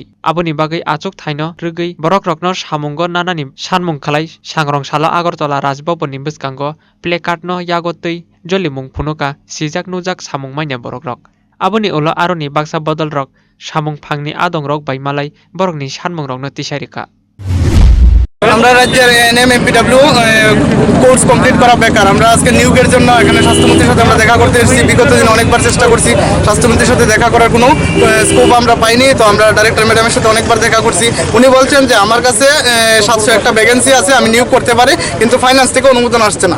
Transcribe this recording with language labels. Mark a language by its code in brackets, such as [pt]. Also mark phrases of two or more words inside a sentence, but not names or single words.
[trp] Aboni bagui achukthai rwgui borok rokno samungo nanani sanmung khlai sangrong salo Agartala Rajbhavan ni bwskango placard no yago tui jolimung phunuka sijak nujak samung maina borok rok. Aboni ulo aroni baksa bodol rok samung phangni adongrok bai malai borokni sanmung rokno tisarika. [bn] আমরা রাজ্যের এনএমএমপিডব্লিউ [en] course complete [bn] করা বেকার। আমরা আজকে নিয়োগের জন্য এখানে স্বাস্থ্যমন্ত্রীর সাথে আমরা দেখা করতে এসেছি। বিগত দিন অনেকবার চেষ্টা করছি, স্বাস্থ্যমন্ত্রীর সাথে দেখা করার কোনো স্কোপ আমরা পাইনি। তো আমরা [en] director madam's [bn] সাথে অনেকবার দেখা করছি। উনি বলছেন যে আমার কাছে 701টা ভ্যাকেন্সি আছে, আমি নিয়োগ করতে পারি, কিন্তু ফাইন্যান্স থেকে অনুমোদন আসছে না।